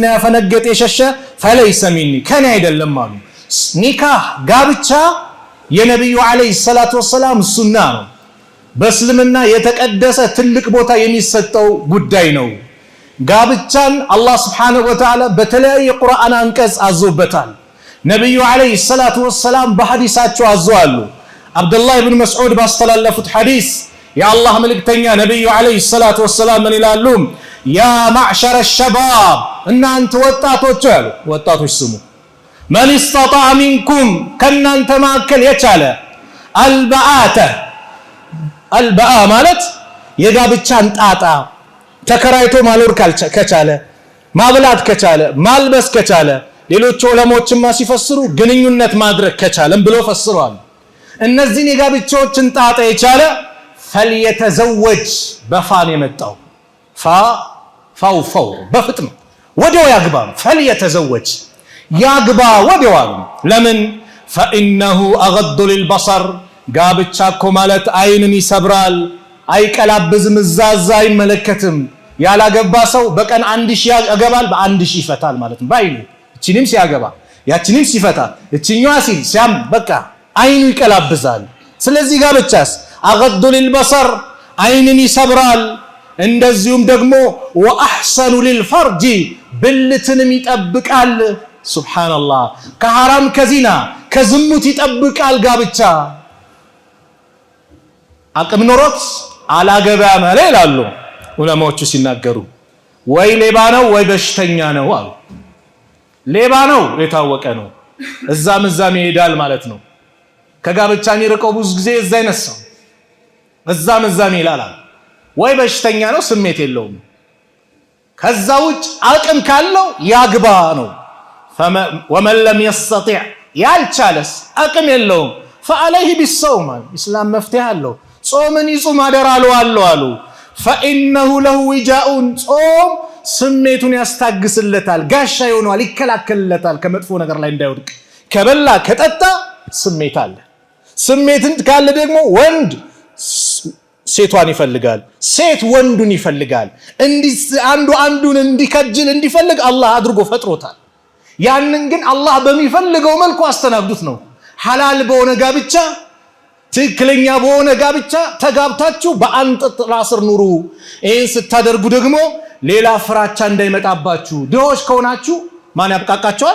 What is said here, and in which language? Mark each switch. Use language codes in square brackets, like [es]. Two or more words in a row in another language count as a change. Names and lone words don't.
[am] ያፈነገጠ የሸሸ [ar] فليس مني [am] ከኔ አይደለም አሉ። ኒካህ ጋብቻ የነብዩ [ar] عليه الصلاة والسلام [am] ሱና ነው። በእስልምና የተቀደሰ ትልቅ ቦታ የሚሰጠው ጉዳይ ነው። ጋብቻን አላህ [ar] سبحانه وتعالى [am] በተለያየ ቁርአን አንቀጽ አዞበታል። ነብዩ [ar] عليه الصلاة والسلام [am] በሐዲሳቸው አዘዋሉ። አብዱላህ ኢብኑ መስዑድ ባስተላለፉት ሐዲስ የአላህ መልእክተኛ ነብዩ [ar] عليه الصلاة والسلام [am] ምን ይላሉ? [ar] يا معشر الشباب [am] እናንተ ወጣቶች አሉ። ወጣቶች ስሙ። [ar] من استطاع منكم [am] ከናንተ መካከል የቻለ አልበአተ ማለት የጋብቻን ጣጣ ተከራይቶ ማኖር ከቻለ ማብላት ከቻለ ማልበስ ከቻለ ሌሎች ዑለሞችማ ሲፈስሩ ግንኙነት ማድረግ ከቻለም ብሎ ፈስረዋል። እነዚህን የጋብቻዎችን ጣጣ የቻለ ፈልየተዘወጅ በፋን የመጣው ፋው በፍጥም ወዲያው ያግባ። ፈልየተዘወጅ ያግባ ወዲያው። ለምን [ar] فإنه أغض للبصر [am] ጋብቻ እኮ ማለት አይንን ይሰብራል፣ አይቀላብዝም፣ እዛዛ አይመለከትም። ያላገባ ሰው በቀን 1000 ያገባል፣ በ1000 ይፈታል ማለት ነው። ባይኑ እቺንም ሲያገባ ያቺንም ሲፈታ እቺኛዋ ሲል ሲያም በቃ አይኑ ይቀላብዛል። ስለዚህ ጋብቻስ [ar] أغض للبصر [am] አይንን ይሰብራል። እንደዚሁም ደግሞ [ar] وأحسن للفرج [am] ብልትንም ይጠብቃል። ሱብሃንአላህ ከሐራም ከዚና ከዝሙት ይጠብቃል ጋብቻ። አቅም ኖሮት አላገባም ይላሉ ዑለማዎቹ ሲናገሩ። ወይ ሌባ ነው ወይ በሽተኛ ነው አሉ። ሌባ ነው የታወቀ ነው፣ እዛም ይሄዳል ማለት ነው። ከጋብቻ የሚርቀው ብዙ ጊዜ እዛ ይነሳው እዛም ይላል። ወይ በሽተኛ ነው፣ ስሜት የለውም። ከዛ ውጭ አቅም ካለው ያግባ ነው። [ar] ومن لم يستطع [am] ያልቻለስ አቅም የለውም [ar] فعليه بالصوم [am] እስላም መፍትሄ አለው። ጾምን ይጾም አደራለው አሉ። [ar] فإنه له وجاء [am] ጾም ስሜቱን ያስታግስለታል፣ ጋሻ ይሆናል፣ ይከላከልለታል ከመጥፎ ነገር ላይ እንዳይወድቅ። ከበላ ከጠጣ ስሜት አለ። ስሜትን ካለ ደግሞ ወንድ ሴቷን ይፈልጋል፣ ሴት ወንዱን ይፈልጋል። አንዱን እንዲከጅል እንዲፈልግ አላህ አድርጎ ፈጥሮታል። ያንን ግን አላህ በሚፈልገው መልኩ አስተናግዱት ነው። ሐላል በሆነ ጋብቻ ትክክለኛ በሆነ ጋብቻ ተጋብታችሁ በአንድ ጥላ ስር ኑሩ። ይህን ስታደርጉ ደግሞ ሌላ ፍራቻ እንዳይመጣባችሁ። ድሆች ከሆናችሁ ማን ያብቃቃቸዋል?